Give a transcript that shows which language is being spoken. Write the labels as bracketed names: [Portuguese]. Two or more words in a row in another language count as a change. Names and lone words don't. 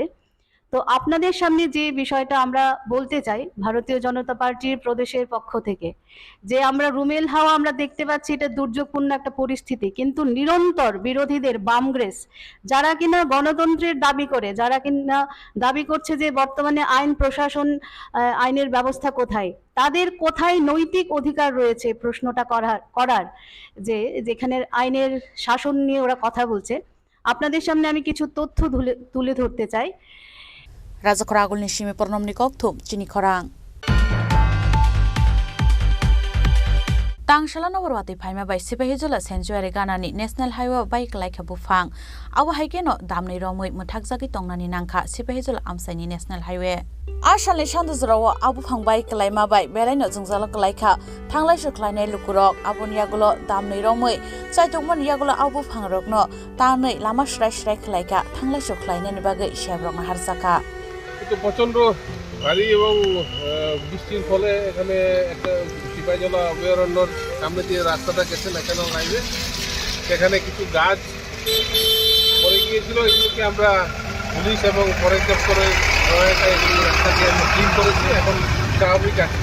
[Bangla] তো আপনাদের সামনে যে বিষয়টা আমরা বলতে চাই ভারতীয় জনতা পার্টির প্রদেশের পক্ষ থেকে, যে আমরা রুমেল হাওয়া আমরা দেখতে পাচ্ছি, এটা দুর্যোগপূর্ণ একটা পরিস্থিতি, কিন্তু নিরন্তর বিরোধীদের বামগ্রেস যারা কিনা গণতন্ত্রের দাবি করে, যারা কিনা দাবি করছে যে বর্তমানে আইন প্রশাসন, আইনের ব্যবস্থা কোথায়, তাদের কোথায় নৈতিক অধিকার রয়েছে প্রশ্নটা করার যে যেখানে আইনের শাসন নিয়ে ওরা কথা বলছে। আপনাদের সামনে আমি কিছু তথ্য তুলে ধরতে চাই। [Kok Borok] Rajakora agulni shimi pornomni kokthum chini khorang. Tangshala nawarwati phaima bai Sipahijala Sanctuary ganani National Highway bike like bufang. Awa haikeno damni romoi muthakjagi tongnani nangkha Sipahijala amsaini National Highway. Ashali shanduzrawo abufang bike laima bai belaino jungjala klaikha thanglai suklainai lukurok aboniagulo damni romoi chaitongmon yagulo abufang rokno tanai lama shrai shrai klaika thanglai suklainai ni bagai shebrokna harsaka. [Bangla] কিন্তু প্রচণ্ড ভারী এবং বৃষ্টির ফলে এখানে একটা সিপাহীজলা অভয়ারণ্যর সামনে দিয়ে রাস্তাটা গেছে ন্যাশনাল হাইওয়ে, সেখানে কিছু গাছ পড়ে গিয়েছিল। এগুলোকে আমরা পুলিশ এবং ফরেস্ট দপ্তরের সহায়তায় এগুলো রাস্তাকে আমরা ক্লিন করেছি, এখন স্বাভাবিক আছে।